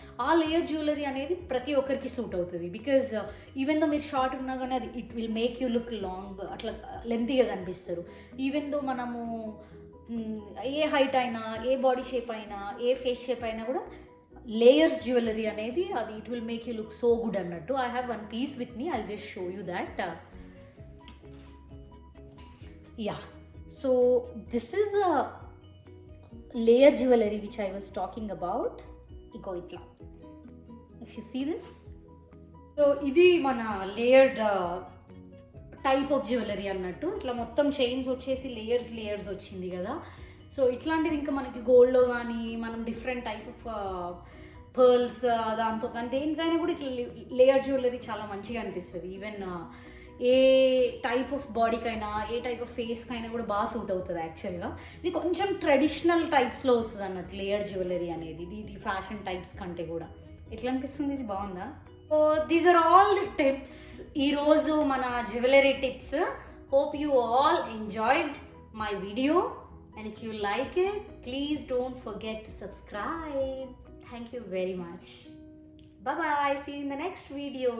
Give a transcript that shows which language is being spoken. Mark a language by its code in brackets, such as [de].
[te] ఆ layer jewellery అనేది ప్రతి ఒక్కరికి సూట్ అవుతుంది. బికాజ్ ఈవెన్ దో మీరు షార్ట్ ఉన్నా కానీ అది [en] it will make you look long, [te] అట్లా లెంతీగా కనిపిస్తారు. ఈవెన్ దో మనము ఏ హైట్ అయినా, ఏ బాడీ షేప్ అయినా, ఏ ఫేస్ షేప్ అయినా కూడా లేయర్స్ జ్యువెలరీ అనేది అది [en] it will make you look so good [te] అన్నట్టు. [en] I have one piece with me, I just show you that. Yeah, so this is the layer jewelry which I was talking about. [te] Iko itla, [en] if you see this, so [te] idi mana [en] layered type of jewelry [te] అన్నట్టు. ఇట్లా మొత్తం chains వచ్చేసి layers వచ్చింది కదా. So ఇట్లాంటిది ఇంకా మనకి గోల్డ్లో కానీ మనం డిఫరెంట్ టైప్ ఆఫ్ పర్ల్స్ దాంతో కానీ దేనికైనా కూడా ఇట్లా లేయర్ జ్యువెలరీ చాలా మంచిగా అనిపిస్తుంది. Even ఏ type of బాడీకైనా, ఏ type of ఫేస్కైనా కూడా బాగా సూట్ అవుతుంది యాక్చువల్గా. ఇది కొంచెం ట్రెడిషనల్ టైప్స్లో వస్తుంది అన్నట్టు లేయర్ జ్యువెలరీ అనేది. ఇది ఫ్యాషన్ టైప్స్ కంటే కూడా ఎట్లా అనిపిస్తుంది, ఇది బాగుందా? [en] so these are all the tips, [te] ఈరోజు మన jewellery tips. [en] Hope you all enjoyed my video. And if you like it, please don't forget to subscribe. Thank you very much. Bye bye. See you in the next video.